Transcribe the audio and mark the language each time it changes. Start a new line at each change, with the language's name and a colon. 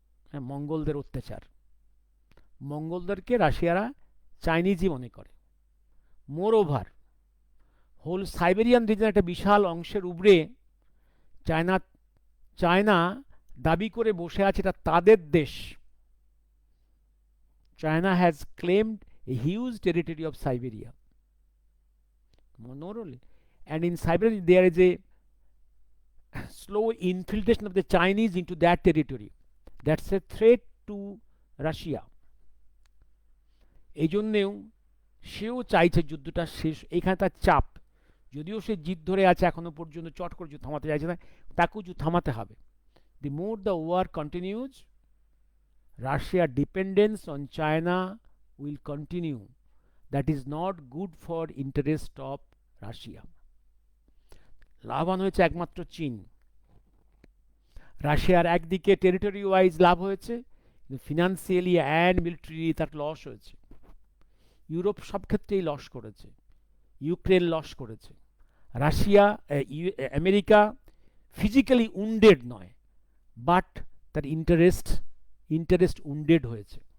Bangla: হ্যাঁ, মঙ্গলদের অত্যাচার, মঙ্গলদেরকে রাশিয়ারা চাইনিজই মনে করে।
English: more over whole Siberian region
Bangla: একটা বিশাল অংশের উপরে চায়না দাবি করে বসে আছে এটা তাদের দেশ।
English: China has claimed a huge territory of Siberia, and in Siberia there is a slow infiltration of the Chinese into that territory. That's a threat to Russia.
Bangla: এই জন্যেও সেও চাইছে যুদ্ধটা শেষ, এখানে তার চাপ, যদিও সে জিদ ধরে আছে এখনো পর্যন্ত, চট করে যুদ্ধ থামাতে চাইছে না, তাকেও যুদ্ধ থামাতে হবে।
English: The more the war continues, Russia dependence on China will continue. That is not good for interest of Russia.
Bangla: লাভবান হয়েছে একমাত্র চীন। রাশিয়ার একদিকে টেরিটরি ওয়াইজ লাভ হয়েছে, কিন্তু
English: financially and military
Bangla: তার লস হয়েছে। ইউরোপ সব ক্ষেত্রেই লস করেছে, ইউক্রেন লস করেছে। রাশিয়া, আমেরিকা ফিজিক্যালি উন্ডেড নয়, বাট তার ইন্টারেস্ট উন্ডেড হয়েছে।